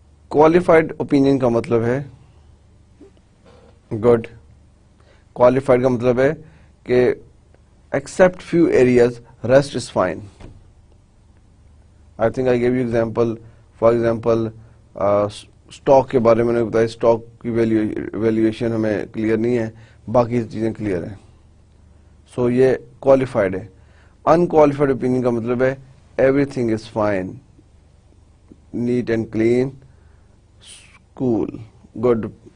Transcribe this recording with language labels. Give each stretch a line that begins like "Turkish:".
Urdu: Qualified opinion کا مطلب ہے گڈ. کوالیفائڈ کا مطلب ہے کہ
English: except few areas, rest is fine. I think I gave you example.
Urdu: For example, stock کے بارے میں نے بتایا, اسٹاک کی ویلیویشن ہمیں کلیئر نہیں ہے, باقی چیزیں کلیئر ہیں, سو یہ کوالیفائڈ ہے.
English: unqualified opinion
Urdu: کا مطلب ہے
English: Everything is fine, neat and clean, cool, good.